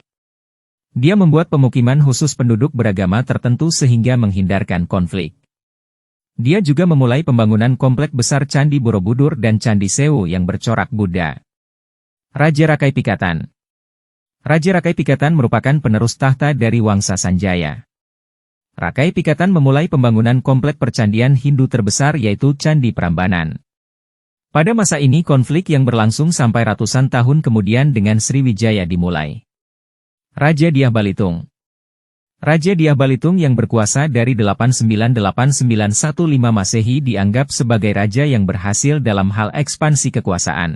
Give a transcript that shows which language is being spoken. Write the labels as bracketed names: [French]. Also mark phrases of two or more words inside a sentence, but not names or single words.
[Indonesian] Dia membuat pemukiman khusus penduduk beragama tertentu sehingga menghindarkan konflik. Dia juga memulai pembangunan komplek besar Candi Borobudur dan Candi Sewu yang bercorak Buddha. Raja Rakai Pikatan. Raja Rakai Pikatan merupakan penerus tahta dari Wangsa Sanjaya. Rakai Pikatan memulai pembangunan komplek percandian Hindu terbesar yaitu Candi Prambanan. Pada masa ini konflik yang berlangsung sampai ratusan tahun kemudian dengan Sriwijaya dimulai. Raja Diah Balitung. Raja Dyah Balitung yang berkuasa dari 898-915 Masehi dianggap sebagai raja yang berhasil dalam hal ekspansi kekuasaan.